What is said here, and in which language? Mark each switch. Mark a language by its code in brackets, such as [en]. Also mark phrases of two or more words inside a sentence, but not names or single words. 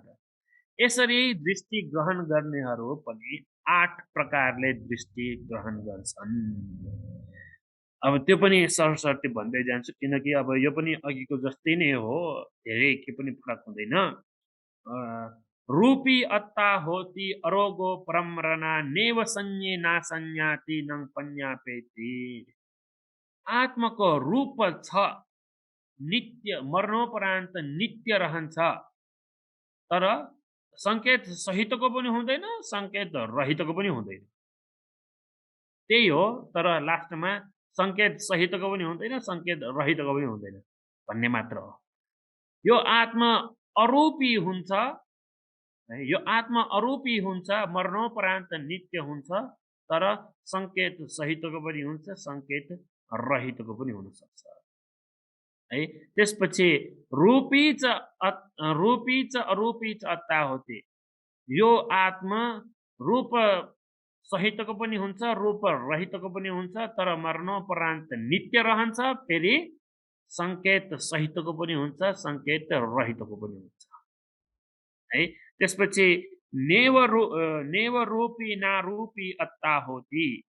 [ne] यसरी दृष्टि ग्रहण गर्नेहरू पनि 8 प्रकारले दृष्टि ग्रहण गर्छन्। अब त्यो पनि सरसर्ती भन्दै जान्छु किनकि अब यो पनि अघिको जस्तै नै हो, धेरै के पनि फरक हुँदैन। [pi] रूपी अत्ता होती अरोगो परम्रना नेव संज्ञे नासंज्ञाति नङ पन्यापेति। [ne] आत्माको रूप छ, नित्य मरणोपरान्त नित्य रहन्छ, तर सङ्केत सहितको पनि हुँदैन, सङ्केत रहितको पनि हुँदैन। त्यही हो, तर लास्टमा सङ्केत सहितको पनि हुँदैन, सङ्केत रहितको पनि हुँदैन भन्ने मात्र हो। यो आत्मा अरूपी हुन्छ है, यो आत्मा अरूपी हुन्छ, मरणोपरान्त नित्य हुन्छ, तर सङ्केत सहितको पनि हुन्छ, सङ्केत रहितको पनि हुन सक्छ है। त्यसपछि [pi] रूपी च अरूपी च अत्ता होते। [ne] यो आत्मा रूप सहितको पनि हुन्छ, रूप रहितको पनि हुन्छ, तर मरणोपरान्त नित्य रहन्छ, फेरि सङ्केत सहितको पनि हुन्छ, सङ्केत रहितको पनि हुन्छ है। त्यसपछि [pi] नेव रूपी नारूपी अत्ता होती।